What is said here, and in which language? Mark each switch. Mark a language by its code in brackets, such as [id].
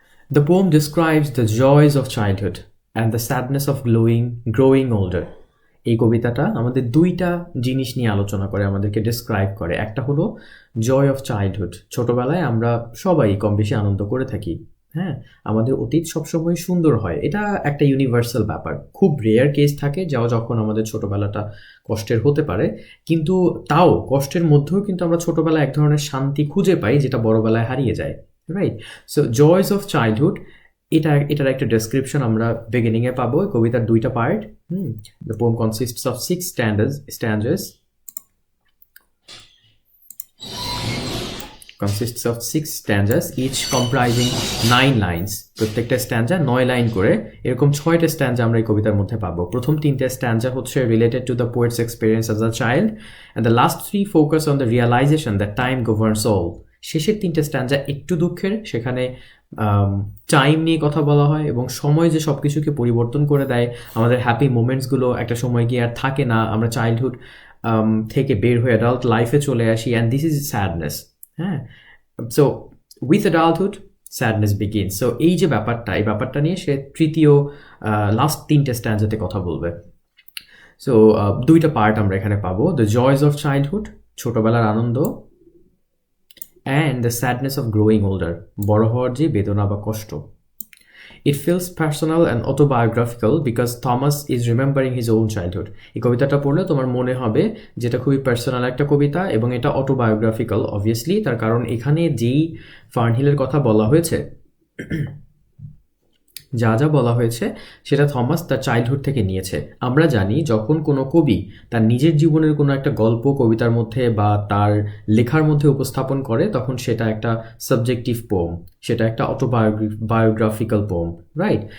[en] The poem describes the joys of childhood and the sadness of growing older. [bn] এই কবিতাটা আমাদের দুইটা জিনিস নিয়ে আলোচনা করে, আমাদেরকে ডেসক্রাইব করে। একটা হলো জয় অফ চাইল্ডহুড, ছোটোবেলায় আমরা সবাই কম বেশি আনন্দ করে থাকি, হ্যাঁ, আমাদের অতীত সবসময় সুন্দর হয়, এটা একটা ইউনিভার্সাল ব্যাপার। খুব রেয়ার কেস থাকে যখন আমাদের ছোটোবেলাটা কষ্টের হতে পারে, কিন্তু তাও কষ্টের মধ্যেও কিন্তু আমরা ছোটোবেলায় এক ধরনের শান্তি খুঁজে পাই, যেটা বড়োবেলায় হারিয়ে যায়, right? So joys of childhood, এটার একটা ডেসক্রিপশন আমরা বিগিনিংয়ে পাবো। কবিতার দুইটা part. [en] The poem consists of 6 stanzas. consists of 6 stanzas, each comprising 9 lines. [bn] প্রত্যেকটা স্ট্যান্জা 9 লাইন করে, এরকম 6টা স্ট্যান্জা আমরা এই কবিতার মধ্যে পাবো। প্রথম 3টে স্ট্যান্জা হচ্ছে [en] Related to the poet's experience as a child, and the last 3 focus on the realisation that time governs all. [bn] শেষের 3টে স্ট্যান্জা একটু দুঃখের, সেখানে টাইম নিয়ে কথা বলা হয় এবং সময় যে সব কিছুকে পরিবর্তন করে দেয়, আমাদের হ্যাপি মোমেন্টসগুলো একটা সময় গিয়ে আর থাকে না, আমরা চাইল্ডহুড থেকে বের হয়ে অ্যাডাল্ট লাইফে চলে আসি, [en] And this is sadness. হ্যাঁ, so with adulthood sadness begins. [bn] So এই যে ব্যাপারটা, এই ব্যাপারটা নিয়ে সে তৃতীয় লাস্ট 3টে স্ট্যান্ডাতে কথা বলবে। সো 2টা পার্ট আমরা এখানে পাবো, [en] the joys of childhood, [bn] ছোটবেলার আনন্দ, [en] and the sadness of growing older, [bn] বড় হওয়ার যে বেদনা বা কষ্ট। [en] It feels personal and autobiographical because Thomas is remembering his own childhood. [bn] এই কবিতাটা পড়লে তোমার মনে হবে যেটা খুবই পার্সোনাল একটা কবিতা এবং এটা অটোবায়োগ্রাফিক্যাল অবভিয়াসলি, তার কারণ এখানে যেই ফার্নহিলের কথা বলা হয়েছে, যা যা বলা হয়েছে সেটা থমাস তার চাইল্ডহুড থেকে নিয়েছে। আমরা জানি যখন কোনো কবি তার নিজের জীবনের কোনো একটা গল্প কবিতার মধ্যে বা তার লেখার মধ্যে উপস্থাপন করে, তখন সেটা একটা সাবজেক্টিভ পোম, সেটা একটা অটোবায়োগ্রাফিক্যাল পোম, রাইট?